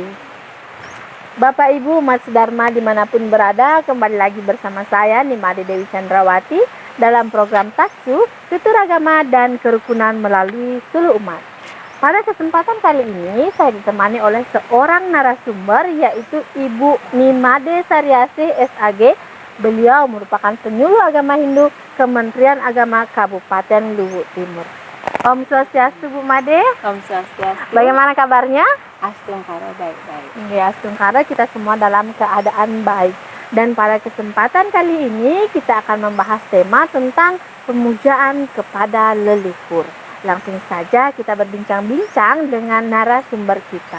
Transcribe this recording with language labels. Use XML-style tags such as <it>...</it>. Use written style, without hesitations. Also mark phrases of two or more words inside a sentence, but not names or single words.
<id>Bapak Ibu umat sedharma dimanapun berada, kembali lagi bersama saya Nimade Dewi Chandrawati dalam program Taksu, Tutur Agama dan Kerukunan melalui Seluruh Umat. Pada kesempatan kali ini saya ditemani oleh seorang narasumber, yaitu Ibu Nimade Sariase SAG. Beliau merupakan penyuluh agama Hindu Kementerian Agama Kabupaten Luwu Timur. Om Swastiastu Bu Made. Om Swastiastu. Bagaimana kabarnya? Astungkara baik-baik. Ya, Astungkara kita semua dalam keadaan baik. Dan pada kesempatan kali ini kita akan membahas tema tentang pemujaan kepada leluhur. Langsung saja kita berbincang-bincang dengan narasumber kita.</id>